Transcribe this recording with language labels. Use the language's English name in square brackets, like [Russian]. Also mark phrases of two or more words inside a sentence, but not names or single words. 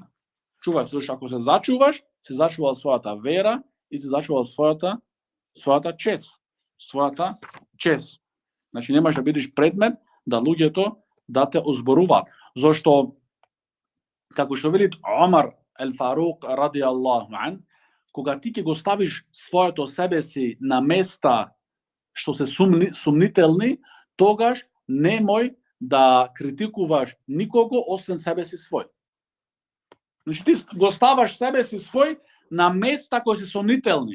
[Macedonian] Чувај се, зашто ако се зачуваш својата вера и се зачувал својата чест. Значи немаш да бидеш предмет да луѓето да те озборуваат. Зошто, како што велит Омар ел-Фарук [Arabic] رضي الله عنه, [Macedonian] кога ти ќе го ставиш своето себе си на места што се сумнителни, тогаш немој да критикуваш никого освен себе си свој. Значи ти го ставаш себе си свој на места кои се сомнителни.